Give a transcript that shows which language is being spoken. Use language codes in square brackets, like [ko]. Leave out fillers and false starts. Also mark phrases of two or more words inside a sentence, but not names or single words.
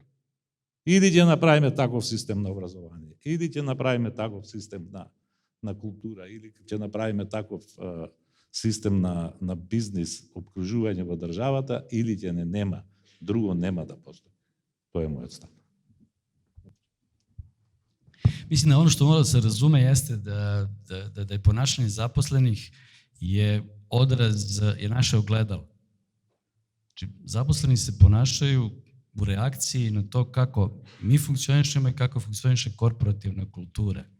[mk] Или ќе направиме таков систем на образование, или ќе направиме таков систем на култура, или ќе направиме таков систем на бизнис, обкружување во државата, или ќе не нема. Друго нема да постои. Тоа е мојот став. [sr] Mislim da ono što mora da se razume jeste da je ponašanje zaposlenih je odraz, je naše ogledalo. Znači, zaposleni se ponašaju u reakciji na to kako mi funkcionišemo i kako funkcioniše korporativna kultura.